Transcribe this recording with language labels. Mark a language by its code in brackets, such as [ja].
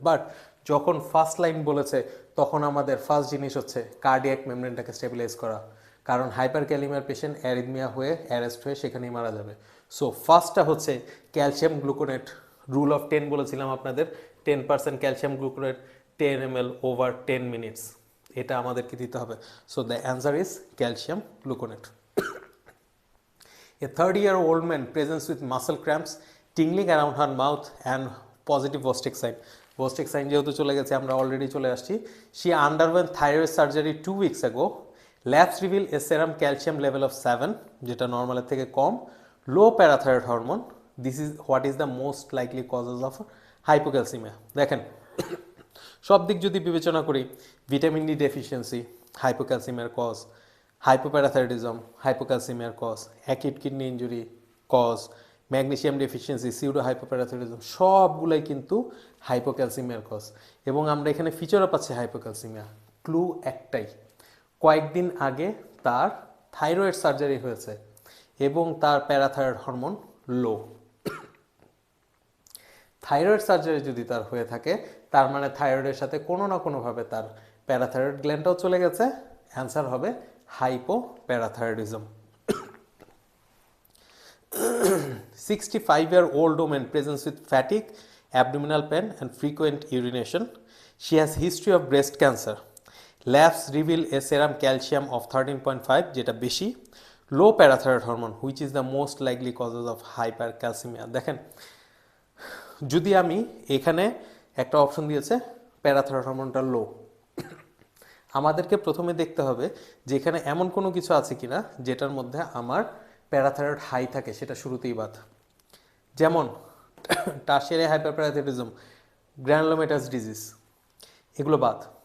[bn] But যখন first line বলেছে তখন আমাদের ফার্স্ট জিনিস হচ্ছে কার্ডিয়াক মেমব্রেনটাকে স্টেবিলাইজ করা, কারণ হাইপারক্যালিমিয়ার পেশেন্ট অ্যারিথমিয়া হয়ে অ্যারেস্ট হয়ে সেখানেই মারা যাবে। সো ফার্স্টটা হচ্ছে ক্যালসিয়াম গ্লুকোনেট। রুল অফ 10 বলেছিলাম আপনাদের, 10% calcium gluconate 10 ml over 10 minutes, এটা আমাদেরকে দিতে হবে। [en] So the answer is calcium gluconate. A 30-year-old man presents with muscle cramps, tingling around her mouth and positive Vostick sign. [bn] Vostick sign যেহেতু চলে গেছে আমরা অলরেডি চলে আসছি। [en] She underwent thyroid surgery 2 weeks ago. Labs reveal a serum calcium level of 7, [bn] যেটা নর্মালের থেকে কম, [en] low parathyroid hormone. This is what is the most likely causes of hypocalcemia. [bn] দেখেন সব দিক যদি বিবেচনা করি, vitamin D deficiency হাইপোক্যালসিমিয়ার cause, hypoparathyroidism হাইপোক্যালসিমিয়ার cause, acute kidney injury cause, magnesium deficiency, pseudo hypoparathyroidism সবগুলাই কিন্তু হাইপোক্যালসিমিয়ার কজ। এবং আমরা এখানে ফিচারও পাচ্ছি হাইপোক্যালসিমিয়া। ক্লু একটাই, কয়েকদিন আগে তার থাইরয়েড সার্জারি হয়েছে এবং তার প্যারাথাইরয়েড হরমোন লো। থাইরয়েড সার্জারি যদি তার হয়ে থাকে তার মানে থাইরয়েডের সাথে কোনো না কোনোভাবে তার প্যারাথাইরয়েড গ্ল্যান্ডটাও চলে গেছে। অ্যান্সার হবে hypoparathyroidism. [en] 65-year-old woman presents with fatigue, abdominal pain and frequent urination. She has history of breast cancer. Labs reveal a serum calcium of 13.5, [bn] যেটা বেশি, [en] low parathyroid hormone, which is the most likely causes of hypercalcemia. [bn] দেখেন যদি আমি এখানে একটা option দিয়েছে parathyroid হরমোনটা লো, আমাদেরকে প্রথমে দেখতে হবে যে এখানে এমন কোনো কিছু আছে কিনা যেটার মধ্যে আমার প্যারাথাইরয়েড হাই থাকে, সেটা শুরুতেই বাদ। যেমন টার্সিয়ারি হাইপারপ্যারাথাইরয়েডিজম, গ্রানুলোমেটাস ডিজিজ, এগুলো বাদ।